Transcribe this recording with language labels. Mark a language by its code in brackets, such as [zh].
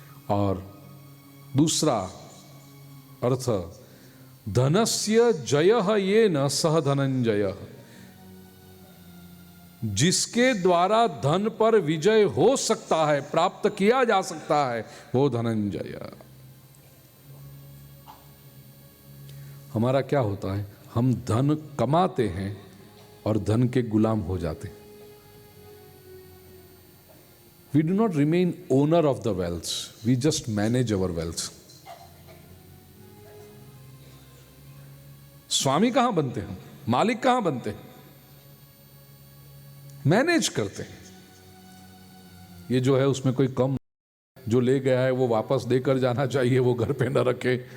[hi] और दूसरा अर्थ, [sa] धनस्य जयः येन सह धनंजय, [hi] जिसके द्वारा धन पर विजय हो सकता है, प्राप्त किया जा सकता है, वो धनंजय। हमारा क्या होता है, हम धन कमाते हैं और धन के गुलाम हो जाते हैं। [en] We do not remain owner of the wealth, we just manage our wealth. [hi] स्वामी कहां बनते हैं, मालिक कहां बनते हैं, मैनेज करते हैं। ये जो है उसमें कोई कम, जो ले गया है वो वापस देकर जाना चाहिए, वो घर पे न रखे।